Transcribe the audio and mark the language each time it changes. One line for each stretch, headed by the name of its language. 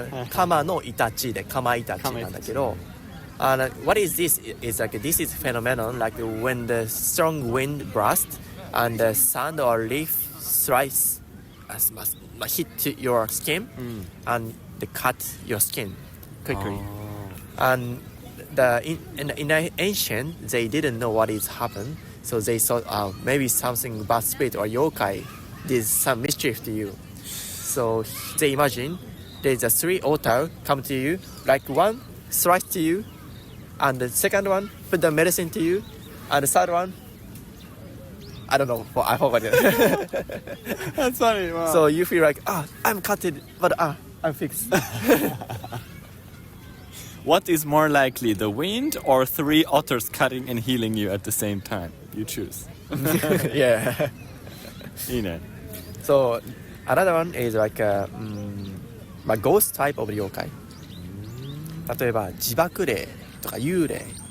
Japanese: カマのイタチでカマイタチなんだけど、
English: what is this? Is like this is phenomenon like when the strong wind blasts and the sand or leaf slice hit your skin and they cut your skin quickly. And in ancient, they didn't know what is happened, so they thought, maybe something bad spirit or yokai did some mischief to you. So they imagine there's a 3 otter come to you, like one slice to you, and the second one put the medicine to you, and the third one, I don't know, I forgot it. That's funny. Wow. So you feel like, I'm cutted, but I'm fixed. What is more likely, the wind or 3 otters cutting and healing you at the same time? You choose. Yeah.
Japanese: いいね。
English: So another one is like a ghost type of yokai.
Japanese: 例えば自爆霊とか幽霊。